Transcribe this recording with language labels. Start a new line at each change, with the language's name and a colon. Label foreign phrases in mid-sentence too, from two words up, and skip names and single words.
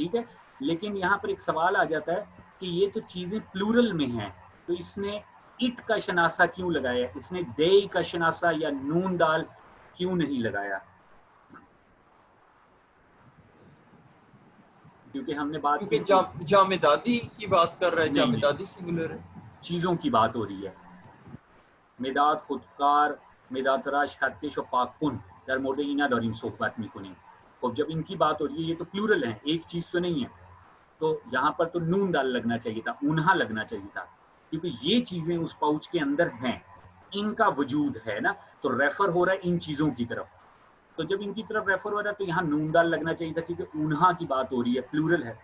Urdu: ٹھیک ہے، لیکن یہاں پر ایک سوال آ جاتا ہے کہ یہ تو چیزیں پلورل میں ہیں، تو اس نے اٹ کا شناسہ کیوں لگایا؟ اس نے دے کا شناسہ یا نون دال کیوں نہیں لگایا؟ کیونکہ ہم نے بات کی جامدادی کی بات کر رہا ہے. جامدادی سنگولر ہے، چیزوں کی بات ہو رہی ہے.
Persian: مداد، خودکار، مداد تراش، خطکش و پاکن در مورد اینا داریم صحبت میکنیم.
Urdu: خب جب ان کی بات ہو رہی ہے، یہ تو پلورل ہیں، ایک چیز تو نہیں ہے، تو یہاں پر تو نون دال لگنا چاہیے تھا، اونہا لگنا چاہیے تھا، کیونکہ یہ چیزیں اس پاؤچ کے اندر ہیں، ان کا وجود ہے نا، تو ریفر ہو رہا ہے ان چیزوں کی طرف. تو جب ان کی طرف ریفر ہو رہا ہے تو یہاں نون دال لگنا چاہیے تھا، کیونکہ اونہا کی بات ہو رہی ہے، پلورل ہے.